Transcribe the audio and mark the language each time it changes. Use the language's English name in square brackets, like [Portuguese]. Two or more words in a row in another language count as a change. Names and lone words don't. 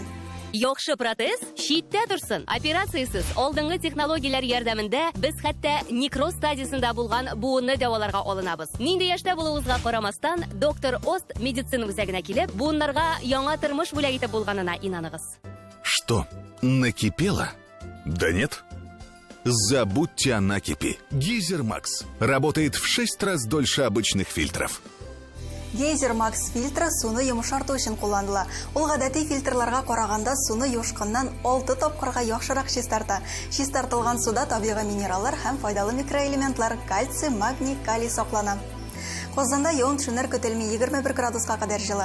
[Tatar] Яхшы протез читтә торсын. Операциясыз алдынгы технологияләр ярдәмендә без хәтта некроз стадиясында булган буынны дәваларга алынабыз. Нинди яшьтә булуыгызга карамастан, доктор Ост медицина үзәгенә килеп, буыннарга яңа тормыш бүләк итеп булганына инаныгыз. [Russian] Что, накипело? Да нет. Забудьте о накипи. Гейзер Макс работает в 6 раз дольше обычных фильтров. [Tatar] Гейзер Макс фильтры суны йомшарту өчен кулланыла. Ул гадәти фильтрларга караганда суны юшкыннан 6 тапкырга яхшырак чистарта. Чистартылган суда табигый минераллар һәм файдалы микроэлементлар кальций, магний, калий саклана. Казанда явым-төшемнәр көтелми 21 градуска кадәр җылы.